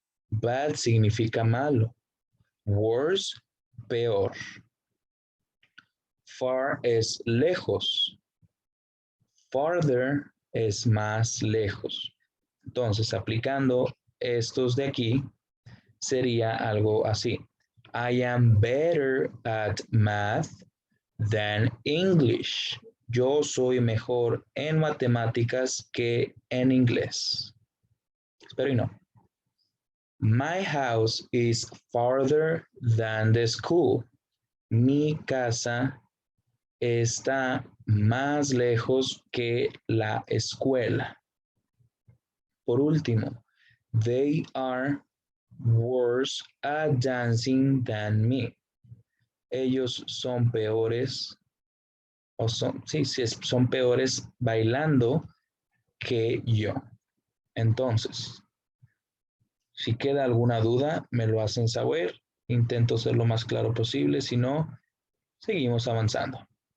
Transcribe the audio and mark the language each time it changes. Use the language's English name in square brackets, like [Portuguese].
[Spanish] Bad significa malo. Worse, peor. Far es lejos. Farther es más lejos. Entonces, aplicando estos de aquí, sería algo así. [English] I am better at math than English. [Spanish] Yo soy mejor en matemáticas que en inglés. Espero y no. [English] My house is farther than the school. [Spanish] Mi casa está más lejos que la escuela. Por último, [English] they are worse at dancing than me. [Spanish] Ellos son peores, son peores bailando que yo. Entonces, si queda alguna duda, me lo hacen saber. Intento ser lo más claro posible, si no, seguimos avanzando.